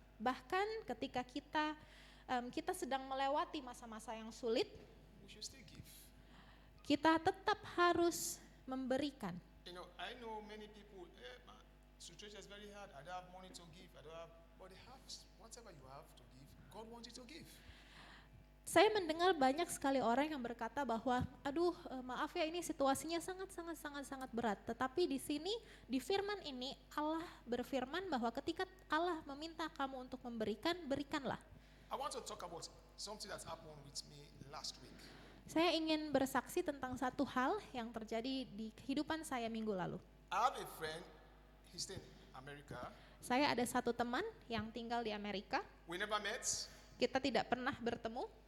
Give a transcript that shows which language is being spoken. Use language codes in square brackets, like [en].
[id] Bahkan ketika kita sedang melewati masa-masa yang sulit, [en] we should still give. [id] kita tetap harus memberikan. [en] You know, I know many people, my situation is very hard. I don't have money to give. I don't have, but they have whatever you have to give. God wants you to give. [id] Saya mendengar banyak sekali orang yang berkata bahwa, maaf ya, ini situasinya sangat berat. Tetapi di sini, di firman ini, Allah berfirman bahwa ketika Allah meminta kamu untuk memberikan, berikanlah. [en] I want to talk about something that's happened with me last week. [id] Saya ingin bersaksi tentang satu hal yang terjadi di kehidupan saya minggu lalu. [en] I have a friend, he's in America. [id] Saya ada satu teman yang tinggal di Amerika. [en] We never met. [id] Kita tidak pernah bertemu.